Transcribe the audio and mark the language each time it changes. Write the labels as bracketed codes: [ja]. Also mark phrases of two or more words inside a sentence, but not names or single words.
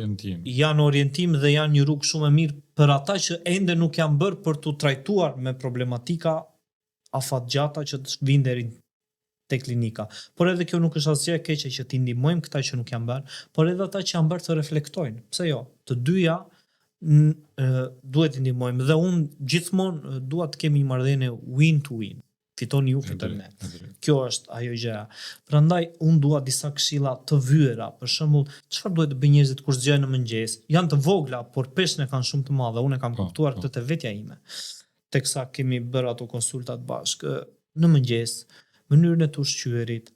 [sq] janë orientim dhe janë një rrugë shumë e mirë për ata që ende nuk janë bërë për të trajtuar me problematika afatgjata që të vinë deri te klinika. Por edhe kjo nuk është asgjë e keqe që t'i ndihmojmë këta që nuk janë bërë, por edhe ata që janë bërë të reflektojnë. Pse jo? Të dyja duhet t'i ndihmojmë dhe unë gjithmonë dua të kemi një marrëdhënie [en] win to win. [sq] Fitoni ju, fiton ne. Kjo është ajo gjëja. Prandaj unë dua disa këshilla të vyera. Për shembull, çfarë duhet të bëjnë njerëzit kur zgjohen në mëngjes? Janë të vogla, por peshën e kanë shumë të madhe. Unë e kam kuptuar këtë te vetja ime. Teksa kemi bërë ato konsultat bashkë në mëngjes, mënyrën e të ushqyerit.